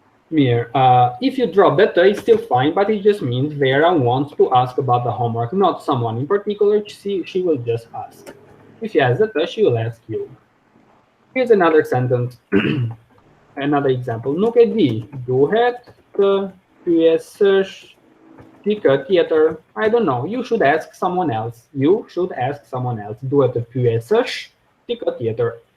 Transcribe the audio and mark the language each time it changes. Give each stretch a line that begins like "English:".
English: Mir, if you drop that te, it's still fine, but it just means Vera wants to ask about the homework, not someone in particular. She will just ask. If she has the te, she will ask you. Here's another sentence, another example.
Albanian: Nuk e di, duhet të pyesësh dikë tjetër.
English: I don't know. You should ask someone else. You should ask someone else.
Albanian: Duhet të pyesësh dikë tjetër.